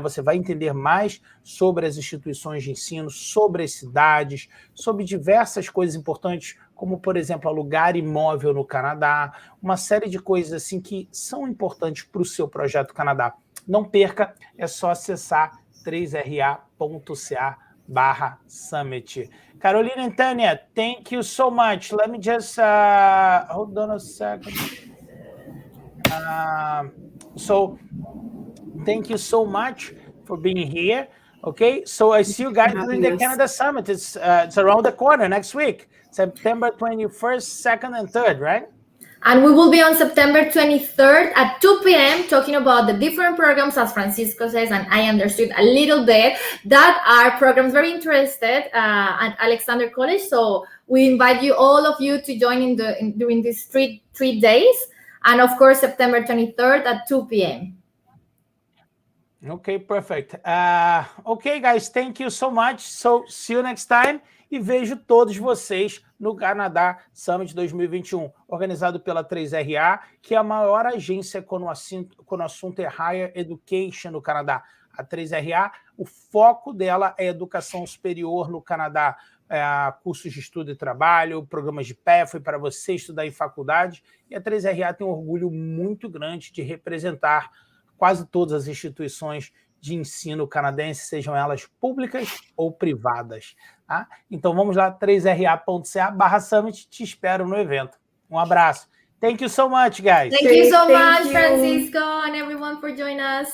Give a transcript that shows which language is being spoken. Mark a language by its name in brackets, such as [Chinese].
[Portuguese] Você vai entender mais sobre as instituições de ensino, sobre as cidades, sobre diversas coisas importantes, como, por exemplo, alugar imóvel no Canadá, uma série de coisas assim que são importantes para o seu projeto Canadá. Não perca, é só acessar 3ra.ca/summit. [English] Carolina and Tanya, thank you so much. Let me just hold on a second. So thank you so much for being here. Okay, so I see you guys during the Canada Summit. It's around the corner next week, September 21st, 2nd, and 3rd, right? And we will be on September 23rd at 2 p.m. talking about the different programs, as Francisco says, and I understood a little bit, that are programs very interested at Alexander College. So we invite you, all of you, to join during these three days. And of course, September 23rd at 2 p.m. Okay, perfect. Okay, guys, thank you so much. So see you next time. [Portuguese] E vejo todos vocês no Canadá Summit 2021, organizado pela 3RA, que é a maior agência quando o assunto é Higher Education no Canadá. A 3RA, o foco dela é educação superior no Canadá, cursos de estudo e trabalho, programas de pathway para você estudar em faculdade, e a 3RA tem um orgulho muito grande de representar quase todas as instituições de ensino canadense, sejam elas públicas ou privadas. Tá? Então vamos lá, 3ra.ca/summit, te espero no evento. Um abraço. [English] Thank you so much, guys. Thank you so much, Francisco, and everyone for joining us.